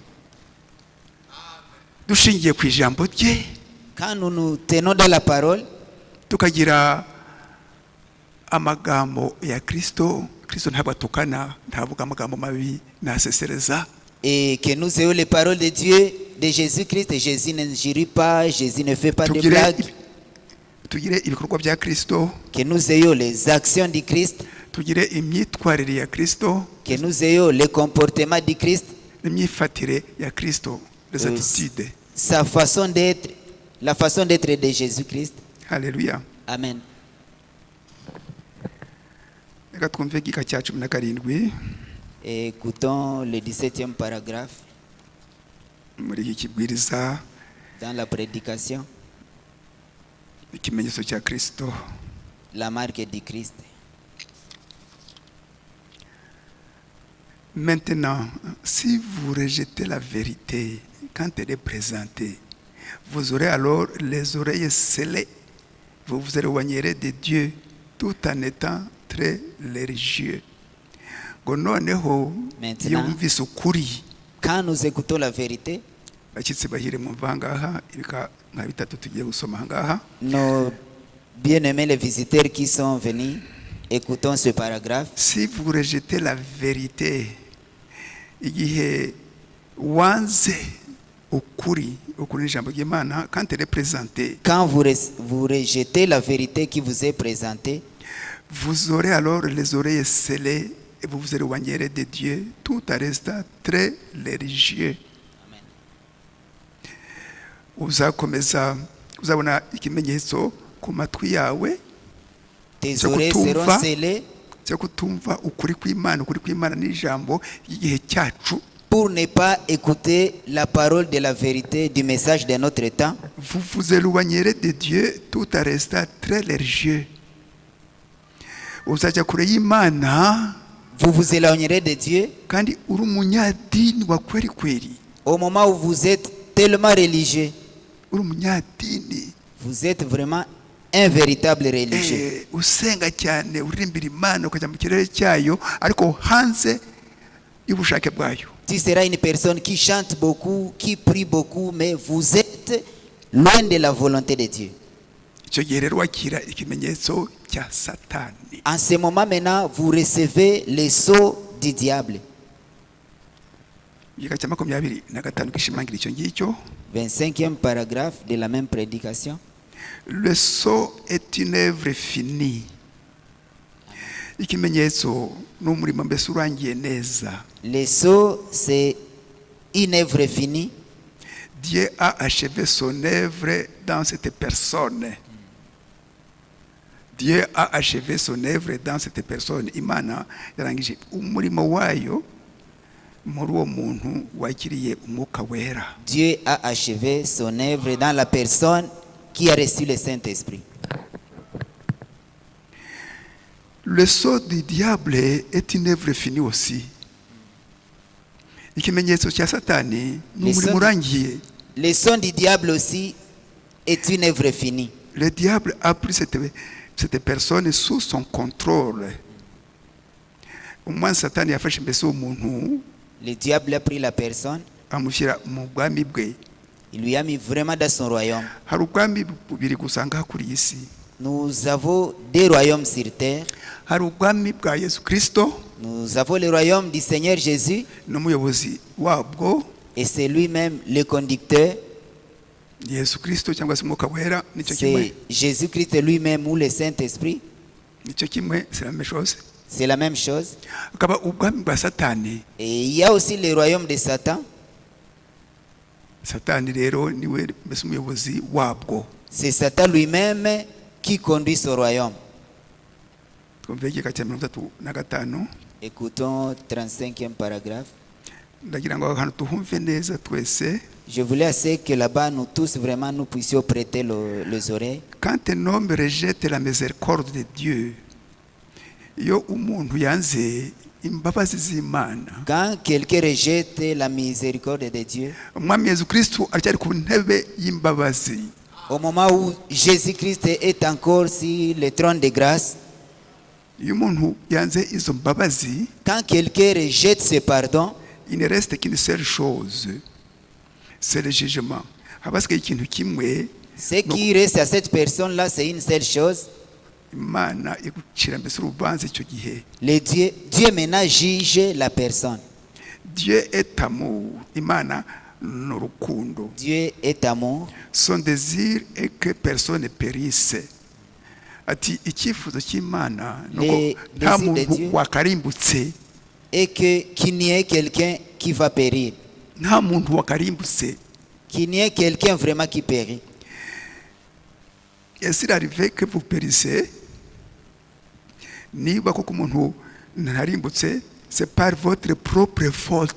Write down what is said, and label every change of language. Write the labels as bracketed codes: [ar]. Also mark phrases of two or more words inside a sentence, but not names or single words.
[fr] Quand nous nous tenons dans la parole, et que nous ayons les paroles de Dieu, de Jésus-Christ, et Jésus n'injurie pas, Jésus ne fait pas de blagues. [rw] tugire ibikorwa bya Kristo, [fr] que nous ayons les actions du Christ, [rw] tugire imyitwarire ya Kristo, [fr] que nous ayons le comportement du Christ, [rw] n'imyifatire ya Kristo, [fr] les attitudes. sa façon d'être, la façon d'être de Jésus-Christ. Haleluya. Amen. [rw] Reka twumve igika cya 17 [fr] Et écoutons le 17e paragraphe [rw] muri iki kibwiriza, [fr] dans la prédication, [rw] ikimenyetso cya Kristo. [fr] la marque du Christ. Maintenant, si vous rejetez la vérité quand elle est présentée, vous aurez alors les oreilles scellées. Vous vous éloignerez de Dieu tout en étant très religieux. [rw] Ngo noneho [fr] Maintenant. [rw] iyo wumvise ukuri, [fr] Quand nous écoutons la vérité, [rw] bashyitsi bahire mwumva aha ngaha, ibika nka bitatu tugiye gusoma aha ngaha. [fr] nos bien-aimés les visiteurs qui sont venus, écoutons ce paragraphe. Si vous rejetez la vérité, [rw] igihe wanze ukuri n'ijambo ry'Imana, [fr] quand elle est présentée, Quand vous rejetez la vérité qui vous est présentée, vous aurez alors les oreilles scellées et vous vous éloignerez de Dieu tout en restant très religieux. [rw] Uzakomeza uzabona ikimenyetso ku matwi yawe [fr] tes [rw] cyo [fr] oreilles seront [rw] kutumva, [fr] scellées [rw] cyo kutumva ukuri kw'Imana n'ijambo ry'igihe cyacu. [fr] pour ne pas écouter la parole de la vérité du message de notre temps. Vous vous éloignerez de Dieu tout en restant très religieux. [rw] Uzajya kure y'Imana [fr] Vous vous éloignerez de Dieu [rw] kandi uri umunyadini wa kweli kweli. [fr] au moment où vous êtes tellement religieux. [rw] Uri umunyadini [fr] Vous êtes vraiment un véritable religieux. [rw] usenga cyane, uririmbira Imana, ukajya mu kirere cyayo ariko hanze y'ubushake bwayo. [fr] Tu seras une personne qui chante beaucoup, qui prie beaucoup, mais vous êtes loin de la volonté de Dieu. [rw] Icyo gihe rero wakira ikimenyetso cya Satani. [fr] En ce moment maintenant, vous recevez les sceaux du diable. [rw] Igika cya 25 gishimangira icyo ngicyo. [fr] 25e paragraphe de la même prédication. Le sceau est une œuvre finie. [rw] Ikimenyetso ni umurimo mbese urangiye neza. [fr] Les sceaux, c'est une œuvre finie. Dieu a achevé son œuvre dans cette personne. Dieu a achevé son œuvre dans cette personne. [rw] Imana yarangije umurimo wayo muri uwo muntu wakiriye umwuka wera. [fr] Dieu a achevé son œuvre dans la personne qui a reçu le Saint-Esprit. Le sceau du diable est une œuvre finie aussi. [rw] Ikimenyetso cya Satani ni umurimo urangiye. [fr] Le son du diable aussi est une œuvre finie. Le diable a pris cette personne sous son contrôle. [rw] Umwana Satani yafashe mbese umuntu [fr] Le diable a pris la personne, [rw] amushyira mu bwami bwe. [fr] il lui a mis vraiment dans son royaume. [rw] Hari ubwami bubiri gusanga kuri iyi si. [fr] Nous avons deux royaumes sur terre. [rw] Hari ubwami bwa Yesu Kristo [fr] Nous avons le royaume du Seigneur Jésus [rw] n'umuyobozi wabwo, [fr] et c'est lui-même le conducteur. [rw] Yesu Kristo cyangwa se umwuka wera. Nicyo kimwe, [fr] C'est Jésus-Christ lui-même ou le Saint-Esprit. [rw] nicyo kimwe, [fr] c'est la même chose. C'est la même chose. [rw] Akaba ubwami bwa Satani. [fr] Et il y a aussi le royaume de Satan. [rw] Satani rero niwe mbese umuyobozi wabwo. [fr] C'est Satan lui-même qui conduit ce royaume. [rw] Twumve igika cya 35. [fr] Écoutons 35e paragraphe. [rw] Ndagira ngo ahantu tuhumve neza twese. [fr] Je voulais assez que là-bas, nous tous, vraiment, nous puissions prêter les oreilles. Quand un homme rejette la miséricorde de Dieu, [rw] iyo umuntu yanze imbabazi z'Imana, [fr] Quand quelqu'un rejette la miséricorde de Dieu, [rw] umwami Yesu Kristo aracyari ku ntebe y'imbabazi. [fr] au moment où Jésus-Christ est encore sur le trône de grâce, [rw] Iyo umuntu yanze izo mbabazi, [fr] quand quelqu'un rejette ce pardon, il ne reste qu'une seule chose, c'est le jugement. [rw] Habasigaye ikintu kimwe, [fr] ce qui reste à cette personne-là, c'est une seule chose. [rw] Imana igucira mbese urubanza icyo gihe. [fr] Dieu maintenant juge la personne. Dieu est amour. [rw] Imana n'urukundo. [fr] Dieu est amour. Son désir est que personne ne périsse. [rw] ati icyifuzo cy'Imana nuko [fr] Les [rw] nta [fr] désirs de Dieu. [rw] muntu wakarimbutse, [fr] Et qu'il n'y ait quelqu'un qui va périr. [rw] nta muntu wakarimbutse. [fr] Qu'il n'y ait quelqu'un vraiment qui périt. Est-il arrivé que vous périssez? [rw] Niba koko umuntu ntarimbutse, [fr] c'est par votre propre faute.